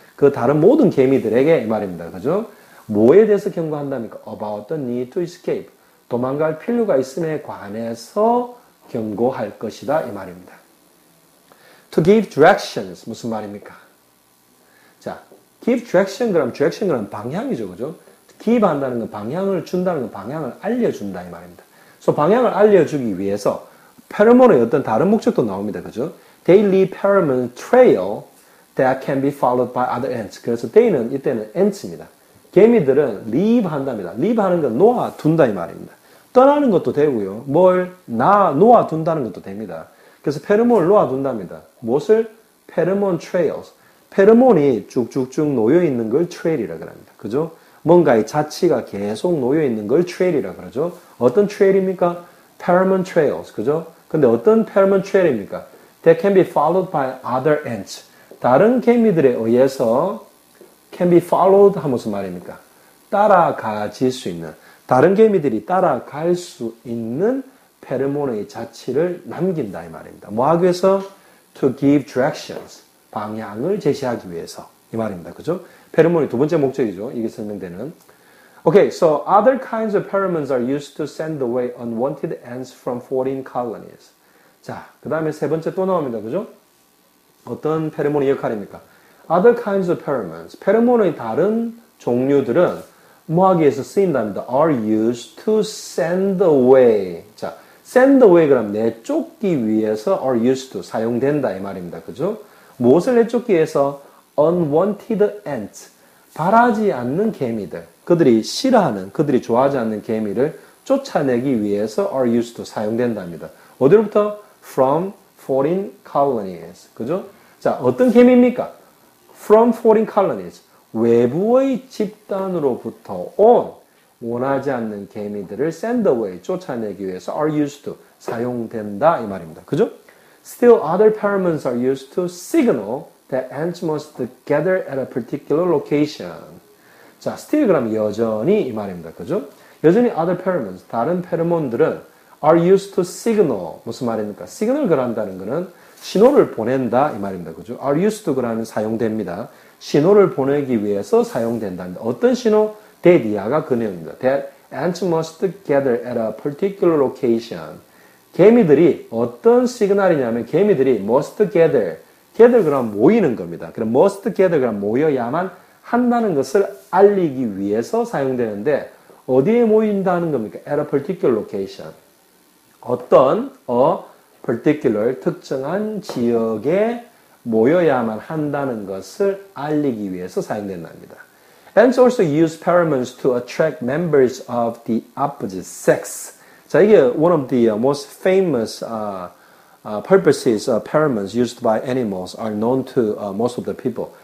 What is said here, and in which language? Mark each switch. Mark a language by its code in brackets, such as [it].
[ko] 그 다른 모든 개미들에게 이 말입니다, 그죠? 뭐에 대해서 경고한답니까? [en] About the need to escape, [ko] 도망갈 필요가 있음에 관해서 경고할 것이다 이 말입니다. [en] To give directions, [ko] 무슨 말입니까? 자, give direction 그럼 방향이죠, 그죠? give 한다는 건 방향을 준다는 건 방향을 알려준다 이 말입니다. 그래서 방향을 알려주기 위해서 페로몬의 어떤 다른 목적도 나옵니다, 그죠? [en] They leave pheromone trail that can be followed by other ants. [ko] 그래서 they는 이때는 ants입니다. 개미들은 leave 한답니다. leave 하는 건 놓아둔다 이 말입니다. 떠나는 것도 되고요. 놓아둔다는 것도 됩니다. 그래서 페로몬을 놓아둔답니다. 무엇을? 페로몬 trails. 페로몬이 쭉쭉쭉 놓여있는 걸 trail이라고 합니다. 그죠? 뭔가의 자취가 계속 놓여있는 걸 trail이라고 그러죠. 어떤 trail입니까? [en] pheromone trails. 그죠? [ko] 근데 어떤 pheromone trail입니까? [en] That can be followed by other ants. [ko] 다른 개미들에 의해서 [en] can be followed [ko] 하면 무슨 말입니까? 따라가질 수 있는, 다른 개미들이 따라갈 수 있는 페로몬의 자취를 남긴다 이 말입니다. 뭐 하기 위해서? [en] To give directions. [ko] 방향을 제시하기 위해서 이 말입니다. 그죠? 페로몬이 두 번째 목적이죠. 이게 설명되는. [en] Okay, so other kinds of pheromones are used to send away unwanted ants from foreign colonies. [ko] 자, 그 다음에 세 번째 또 나옵니다. 그죠? 어떤 페로몬의 역할입니까? [en] Other kinds of pheromones. [ko] 페로몬의 다른 종류들은 뭐 하기 위해서 쓰인답니다. [en] Are used to send away. [ko] 자, send away 그럼 내쫓기 위해서 are used to 사용된다 이 말입니다. 그죠? 무엇을 내쫓기 위해서? [en] Unwanted ants. [ko] 바라지 않는 개미들. 그들이 싫어하는, 그들이 좋아하지 않는 개미를 쫓아내기 위해서 are used to 사용된답니다. 어디로부터? [en] From foreign colonies. 그죠? [ko] 자, 어떤 개미입니까? [en] From foreign colonies. [ko] 외부의 집단으로부터 온 원하지 않는 개미들을 send away, 쫓아내기 위해서 are used to 사용된다 이 말입니다. 그죠? [en] Still other pheromones are used to signal that ants must gather at a particular location. 자, still [ko] 그럼 여전히 이 말입니다. 그죠? 여전히 other pheromones, 다른 페로몬들은 are used to signal. 무슨 말입니까? 시그널 걸한다는 것은 신호를 보낸다 이 말입니다. 그죠? are used to 그러면 사용됩니다. 신호를 보내기 위해서 사용된다. 어떤 신호? that 야가 그 내용입니다. [en] that ants must gather at a particular location. [ko] 개미들이 어떤 시그널이냐면 개미들이 must gather 그럼 모이는 겁니다. 그럼 must gather 그럼 모여야만 한다는 것을 알리기 위해서 사용되는데 어디에 모인다는 겁니까? [en] at a particular location. [ko] 어떤 particular 특정한 지역에 모여야만 한다는 것을 알리기 위해서 사용된답니다. [en] Ants also use pheromones to attract members of the opposite sex. 자, 이게 one of the most famous purposes of pheromones used by animals are known to most of the people.